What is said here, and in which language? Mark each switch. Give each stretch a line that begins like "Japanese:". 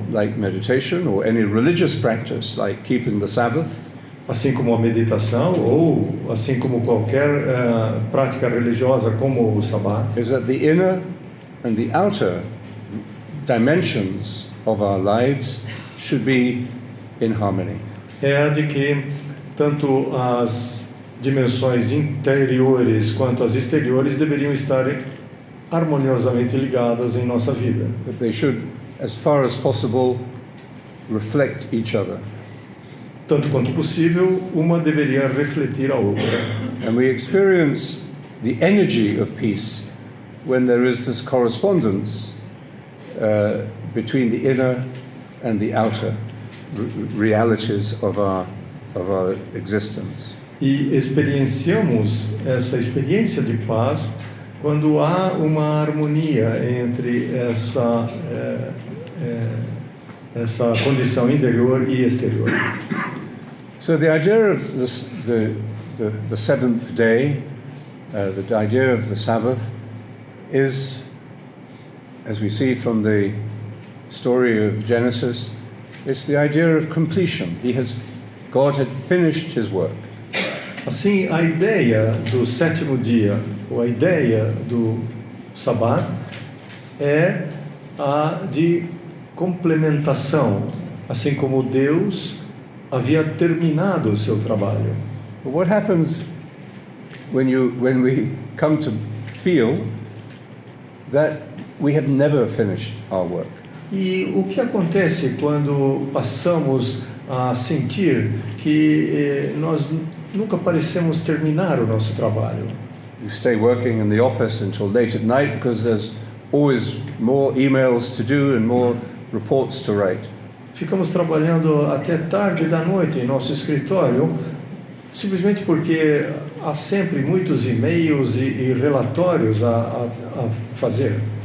English: like meditation or any religious practice, like keeping the Sabbath,
Portuguese: assim como a meditação ou assim como qualquer prática religiosa como o Sabbat,
English: is that the inner and the outer dimensions of our lives should be in harmony.
Portuguese: é a de que tanto as dimensões interiores quanto as exteriores deveriam estar harmoniosamente ligadas em nossa vida.
English: That they should, as far as possible, reflect each other.
Portuguese: Tanto quanto possível, uma deveria refletir a outra.
English: And we experience the energy of peace when there is this correspondence between the inner and the outer realities of our existence.
Portuguese: E experienciamos essa experiência de paz quando há uma harmonia entre essa condição interior e exterior.
English: So the idea of the seventh day, the idea of the Sabbath, is, as we see from the story of Genesis, it's the idea of completion. God had finished his work.
Portuguese: Assim, a ideia do sétimo dia, ou a ideia do Sabbat, é a de complementação, assim como Deus havia terminado o seu trabalho.
English: But what happens when we come to feel that we have never finished our work?
Portuguese: E o que acontece quando passamos a sentir que nós nunca parecemos terminar o nosso trabalho?
English: You stay working in the office until late at night because there's always more emails to do and more reports to write.
Portuguese: Ficamos trabalhando até tarde da noite em nosso escritório, simplesmente porque há sempre muitos e-mails e relatórios a fazer.